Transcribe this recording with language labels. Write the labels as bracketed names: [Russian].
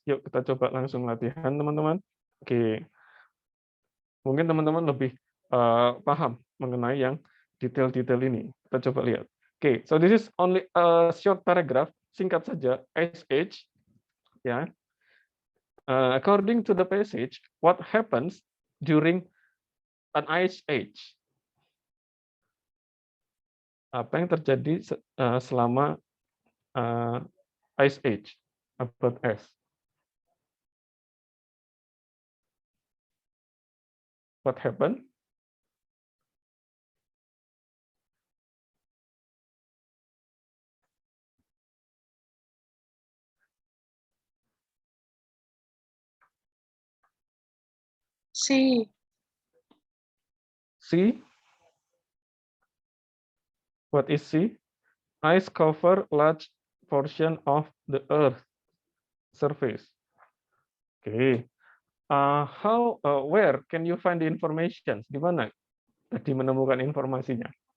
[Indonesian] Yuk kita coba langsung latihan, teman-teman. Oke, mungkin teman-teman lebih paham mengenai yang detail-detail ini. Kita coba lihat. [English] Oke, so this is only a short paragraph, [Indonesian] singkat saja. SH, ya. [English] According to the passage, what happens during an ice age? [Indonesian] Apa yang terjadi selama ice age, abad es? [English] What happened? C. C. What is C? Ice cover large portion of the Earth surface. Okay. Where can you find the information? [Indonesian] Di mana tadi menemukan informasinya?